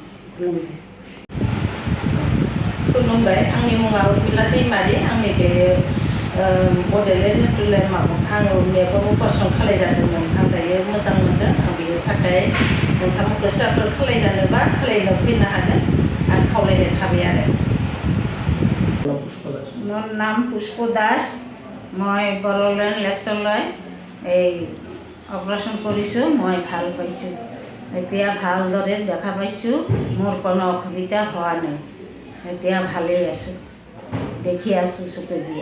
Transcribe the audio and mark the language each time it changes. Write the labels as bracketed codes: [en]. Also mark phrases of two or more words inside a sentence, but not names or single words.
[brx] खुलुमबाय आंनि मुङा उर्मिला दैमारि आंनि बे बड'लेण्ड नेत्रले आङो मेगन अपारेसन खालामजादोंमोन आं दायो मोजां मोनदों आं बेनि थाखाय नोंथांमोनखौ सोरबाफोर खालामजानोबा खालामनो फैनो हागोन आं खावलायनाय थाबाय आरो [as] মোৰ নাম পুষ্প দাস মই বড়োলেণ্ড লেট্ৰলৈ এই অপাৰেশ্যন কৰিছোঁ মই ভাল পাইছোঁ এতিয়া ভালদৰে দেখা পাইছোঁ মোৰ কোনো অসুবিধা হোৱা নাই এতিয়া ভালেই আছোঁ দেখি আছোঁ চকু দিয়া